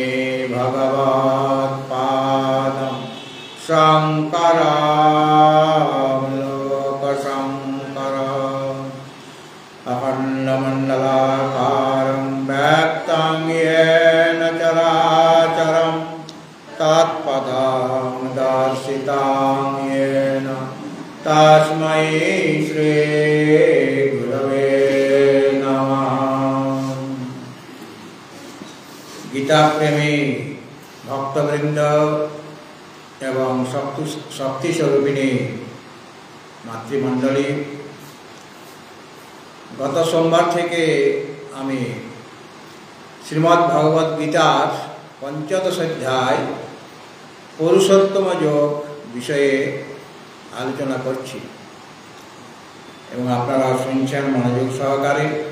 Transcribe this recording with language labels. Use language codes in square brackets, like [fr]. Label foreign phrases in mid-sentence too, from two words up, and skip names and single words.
[sa] भगवत्पादं शङ्करं लोकशङ्करम् अखण्डमण्डलाकारं व्याप्तं येन चराचरं तत्पदं दर्शितं येन तस्मै श्री गुरवे नमः। [bn] গীতা প্রেমী ভক্তবৃন্দ এবং শক্তি স্বরূপিণী মাতৃমণ্ডলী, गत सोमवार থেকে আমি শ্রীমদ্ ভগবত গীতার পঞ্চদশ অধ্যায় পুরুষোত্তম যোগ বিষয়ে আলোচনা করছি এবং আপনারা শুনছেন মনোযোগ সহকারে।